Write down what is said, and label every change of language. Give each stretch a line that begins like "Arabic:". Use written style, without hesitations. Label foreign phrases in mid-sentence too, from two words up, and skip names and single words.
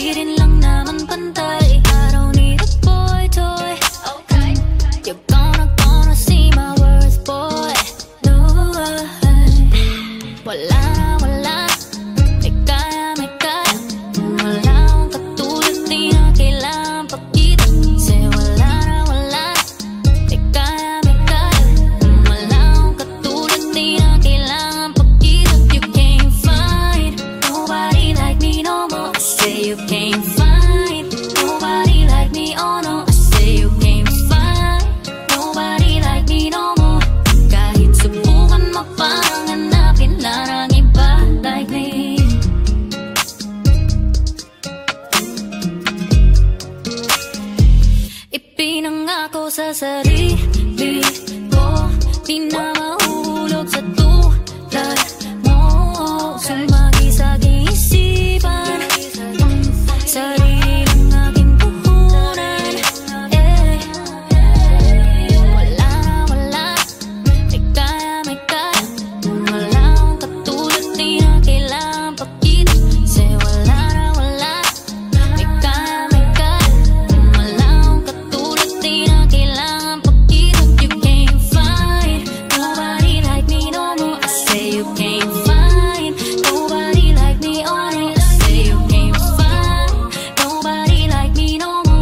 Filipino: Di lang naman pantay,
English: I don't need a boy toy. Okay, you're gonna see my worth, boy. No,
Filipino: wala na wala, may kaya wala akong katulad, di na kailangan pakita. Say wala na wala, may kaya wala akong katulad, di na kailangan pakita.
English: You can't find nobody like me no more. I say you can't find nobody like me, oh no. I say you can't find nobody like me no more.
Filipino: Kahit subukan mo pang hanapin na ng iba
English: like me.
Filipino: Ipinangako sa sarili ko, di na mahulog sa tulad mo. Sumagi sa aking isipan, sarili ng aking puhunan. Wala na wala, may kaya wala akong katulad, di na kailangan pakita. Say wala na wala, may kaya wala akong katulad, di na kailangan pakita.
English: You can't find nobody like me no more. I say you can't find nobody like me, oh no. I say you can't find nobody like me no more.